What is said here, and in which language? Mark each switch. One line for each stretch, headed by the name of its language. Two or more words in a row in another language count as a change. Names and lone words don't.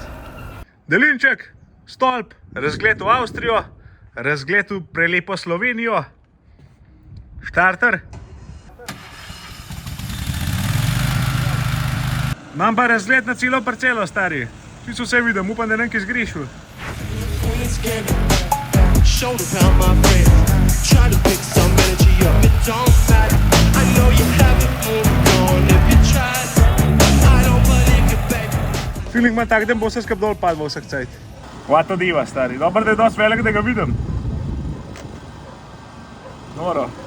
Slovenian: Daljinček, stolp, razgled v Avstrijo, razgled v prelepo Slovenijo, štarter. Imam pa razgled na celo parcelo, stari. Čisto vse vidim, upam, da nekaj zgrešil.
English: Try to pick some energy up, it don't matter. I know you haven't moved on if you tried. I don't believe you, baby.
Slovenian: Feeling ima tak, da bo vse skup dol padlo vsak cajt. Kva to diva, stari. Dobro, da je dosti velik, da ga vidim. Noro.